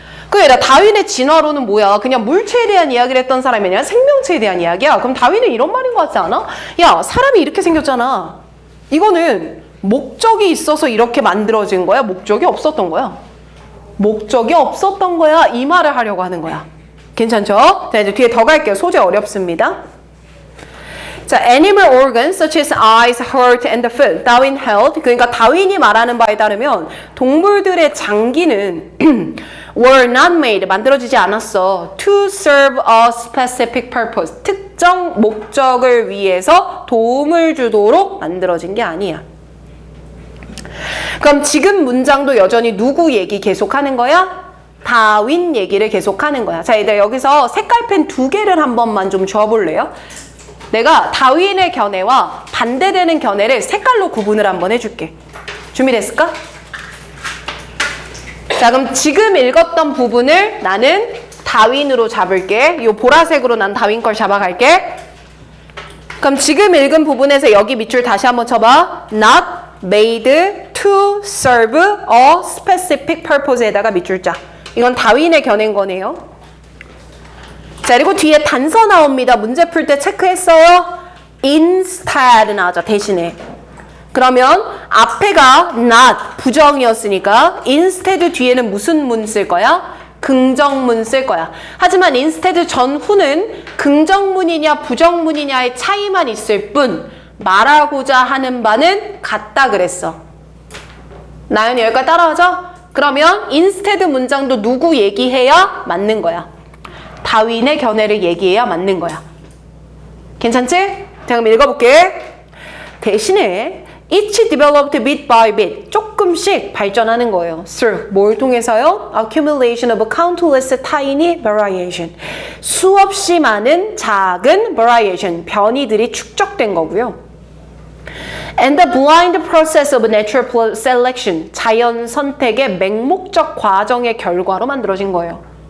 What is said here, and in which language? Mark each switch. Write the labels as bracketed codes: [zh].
[ko] 그래, 다윈의 진화론은 뭐야? 그냥 물체에 대한 이야기를 했던 사람이 아니라 생명체에 대한 이야기야. 그럼 다윈은 이런 말인 것 같지 않아? 야, 사람이 이렇게 생겼잖아. 이거는 목적이 있어서 이렇게 만들어진 거야? 목적이 없었던 거야? 목적이 없었던 거야? 이 말을 하려고 하는 거야. 괜찮죠? 자, 이제 뒤에 더 갈게요. 소재 어렵습니다. [en] 자, animal organs such as eyes, heart, and the foot. 다윈 held. [ko] 그러니까 다윈이 말하는 바에 따르면 동물들의 장기는 [en] were not made. [ko] 만들어지지 않았어. [en] to serve a specific purpose. [ko] 특정 목적을 위해서 도움을 주도록 만들어진 게 아니야. 그럼 지금 문장도 여전히 누구 얘기 계속하는 거야? 다윈 얘기를 계속하는 거야. 자, 이제 여기서 색깔펜 2개를 한 번만 좀 줘볼래요? 내가 다윈의 견해와 반대되는 견해를 색깔로 구분을 한번 해줄게. 준비됐을까? 자, 그럼 지금 읽었던 부분을 나는 다윈으로 잡을게. 이 보라색으로 난 다윈 걸 잡아갈게. 그럼 지금 읽은 부분에서 여기 밑줄 다시 한번 쳐봐. [en] Not made to serve a specific purpose에다가 [ko] 밑줄 짜. 이건 다윈의 견해인 거네요. 자, 그리고 뒤에 단서 나옵니다. 문제 풀 때 체크했어요? instead 나오죠. 대신에. 그러면 앞에가 not 부정이었으니까 instead 뒤에는 무슨 문 쓸 거야? 긍정문 쓸 거야. 하지만 instead 전후는 긍정문이냐 부정문이냐의 차이만 있을 뿐 말하고자 하는 바는 같다 그랬어. 나연이 여기까지 따라하죠? 그러면 instead 문장도 누구 얘기해야 맞는 거야? 다윈의 견해를 얘기해야 맞는 거야. 괜찮지? 제가 한번 읽어볼게. [en] 대신에 each developed bit by bit [ko] 조금씩 발전하는 거예요. through 뭘 통해서요? [en] accumulation of countless tiny variation [ko] 수없이 많은 작은 variation 변이들이 축적된 거고요. [en] And the blind process of natural selection [ko] 자연 선택의 맹목적 과정의 결과로 만들어진 거예요.